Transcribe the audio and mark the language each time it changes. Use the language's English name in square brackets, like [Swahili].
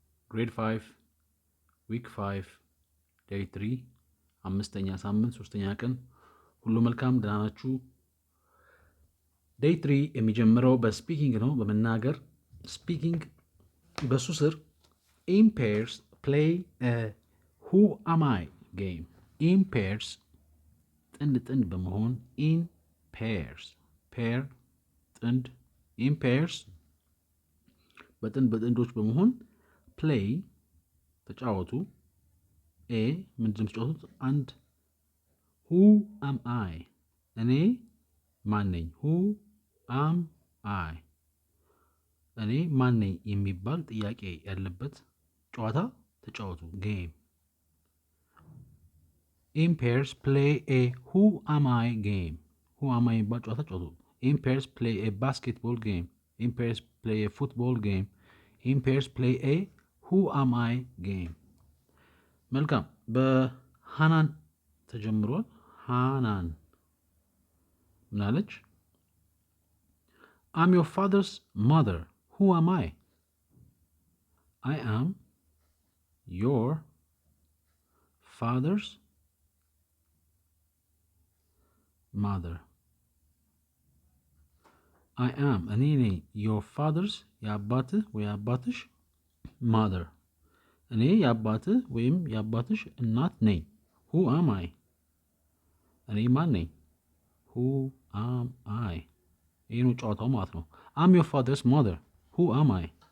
[English] Grade 5 Week 5 Day 3 [Amharic] አምስተኛ ሳምንት ሶስተኛ ቀን ሁሉ መልካም ደህና ናችሁ? Day 3 የሚጀምረው በስፒኪንግ ነው፣ በመናገር ስፒኪንግ። በሱ ስር [English] in pairs play a who am I game. in pairs [Amharic] ጥንድ በመሆን in pairs pair ጥንድ in pairs በጥንዶች በመሆን play ተጫወቱ። ኤ ምንድን ነው ተጫወቱት? አንድ [English] who am I [Amharic] እኔ ማን ነኝ? [English] who am I [Amharic] እኔ ማን ነኝ የሚባል ጥያቄ ያለበት ጨዋታ ተጫወቱ። game. [English] in pairs play a who am I game. [Amharic] who am I የሚባል ጨዋታ ተጫወቱ። [English] in pairs play a basketball game. in pairs play a football game. in pairs play a who am I game. [Amharic] መልካም። በሃናን ተጀምሯል። ሃናን ምናለች? [English] I'm your father's mother. Who am I? I am your father's mother. I am [Amharic] እኔ ነኝ [English] your father's [Amharic] የአባትህ ወይ አባትሽ mother እኔ የአባትህ ወይም የአባትሽ እናት ነኝ። [English] who am I [Amharic] እኔ ማን ነኝ? [English] who am I [Amharic] ይህ ነው ጨዋታው ማለት ነው። [English] I'm your father's mother. who am I?